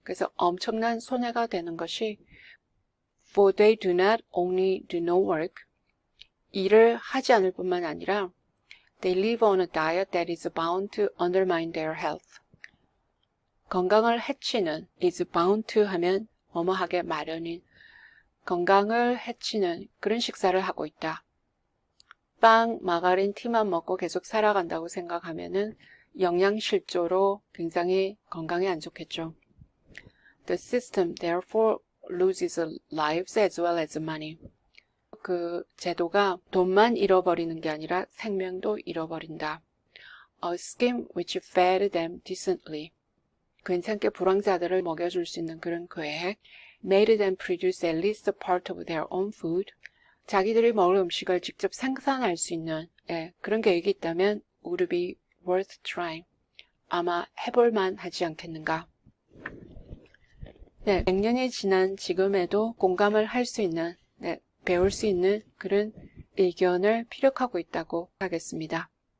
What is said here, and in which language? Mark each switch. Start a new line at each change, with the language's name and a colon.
Korean: 그래서 엄청난 손해가 되는 것이
English: for they do not only do no work,
Korean: 일을 하지 않을 뿐만 아니라
English: they live on a diet that is bound to undermine their health.
Korean: 건강을 해치는 is bound to 하면 뭐뭐하게 마련인 건강을 해치는 그런 식사를 하고 있다. 빵, 마가린, 티만 먹고 계속 살아간다고 생각하면은 영양실조로 굉장히 건강에 안 좋겠죠.
English: The system therefore loses lives as well as money.
Korean: 그 제도가 돈만 잃어버리는 게 아니라 생명도 잃어버린다.
English: A scheme which fed them decently.
Korean: 괜찮게 불황자들을 먹여줄 수 있는 그런 계획.
English: Made them produce at least a part of their own food.
Korean: 자기들이 먹을 음식을 직접 생산할 수 있는 그런 계획이 있다면
English: would be worth trying.
Korean: 아마 해볼만 하지 않겠는가. 네, 100년이 지난 지금에도 공감을 할 수 있는, 배울 수 있는 그런 의견을 피력하고 있다고 하겠습니다.